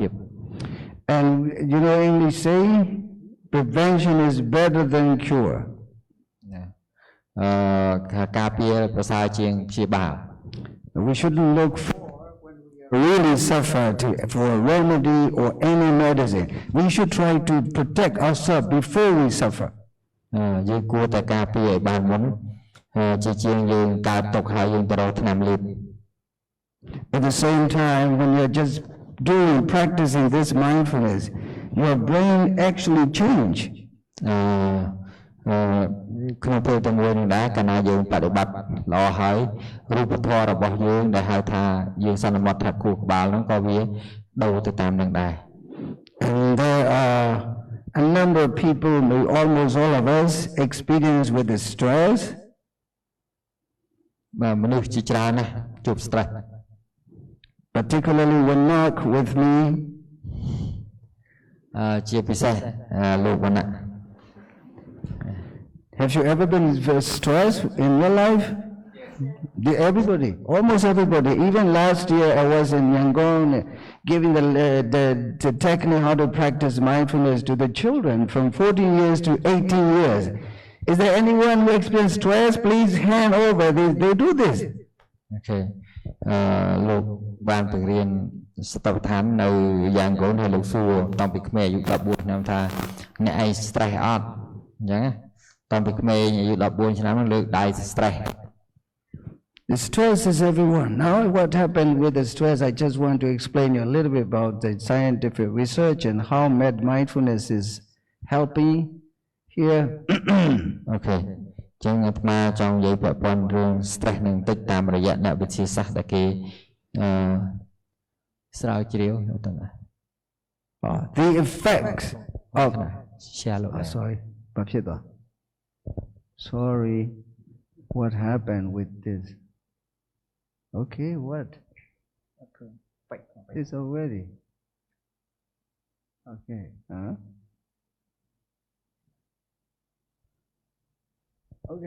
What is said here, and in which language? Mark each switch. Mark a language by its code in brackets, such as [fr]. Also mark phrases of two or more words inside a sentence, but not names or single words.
[en] And you know English say prevention is better than cure. [km] ការពារប្រសើរជាងព្យាបាល [en] We shouldn't look for when we really suffer for a remedy or any medicine. We should try to protect ourselves before we suffer. [km] យើងគួរតែការពារឲ្យបានមុនជាជាងយើងកើតទុកហើយយើងទៅរកថ្នាំលេប [en] At the same time, when you're just practicing this mindfulness, your brain actually change. [km] ក្នុងពេលទាំងមួយនឹងដែរកាលណាយើងបប្រតិបត្តិល្អហើយរូបធម៌របស់យើងដែលហៅថាយើងសន្មត់ថាគូក្បាលហ្នឹងក៏វាដូរទៅតាមនឹងដែរ [en] And there are a number of people, almost all of us, experience with the stress. [km] មនុស្សជាច្រើនណាស់ជួប stress [en] particularly Vannak with me [km] ជាពិសេសលោកវណ្ណៈ [en] Have you ever been stressed in your life? Everybody, almost everybody. Even last year I was in Yangon giving the technique how to practice mindfulness to the children from 14 years to 18 years. Is there anyone who experiences stress? Please hand over. They do this. [km] Okay. លោកបានបង្រៀនស្ថាបដ្ឋាននៅយ៉ាងកូនហើយលោកសួរតាំងពីក្មេងអាយុ14ឆ្នាំថាអ្នកឯង stress អត់អញ្ចឹងតាំងពីក្មេងអាយុ14ឆ្នាំនឹងលើកដៃ stress [en] The stress is everyone. Now what happened with the stress, I just want to explain you a little bit about the scientific research and how mindfulness is helping here. [km] Okay. ចឹងអាត្មាចង់និយាយពាក់ព័ន្ធរឿង stress នឹងតិចតាមរយៈអ្នកវិទ្យាសាស្ត្រដែលគេស្រាវជ្រាវទៅណា [en] The effects of sorry what happened with this okay what it's already okay Okay.